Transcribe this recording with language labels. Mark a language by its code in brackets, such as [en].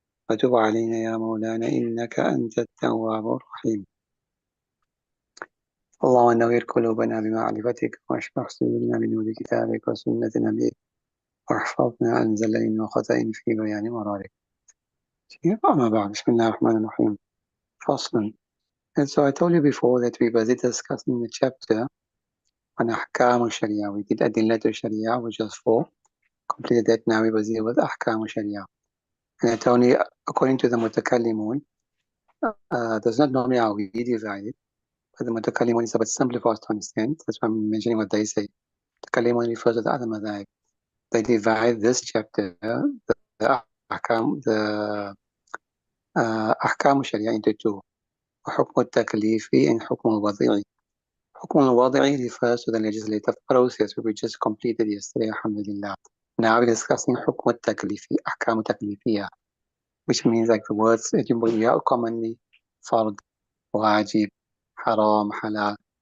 [ar] وتب علينا يا مولانا إنك أنت التواب الرحيم. اللهم نوّر قلوبنا بمعرفتك واشرح صدورنا بنور كتابك وسنة نبيك واحفظنا عن زلل وخطأ في بيان مرارك. أما بعد, بسم الله الرحمن الرحيم. فصل. [en] And so I told you before that we were discussing the chapter on Ahkam al-Sharia. We did Adillat al-Sharia, which was 4. Completed that, now we will deal with Ahkam al-Sharia. And I told you, according to the Mutakallimun, there's not normally how we divide it, but the Mutakallimun is a bit simpler for us to understand. That's why I'm mentioning what they say. Mutakallimun refers to the other madhab. They divide this chapter, the Ahkam al-Sharia, into 2. [ar] حكم التكليفي and حكم الوضعي. [en] حكم الوضعي refers to the legislative process we just completed yesterday, alhamdulillah. Now we're discussing حكم التكليفي, أحكام التكليفية, which means like the words that you hear commonly, فرض, واجب, haram, halal.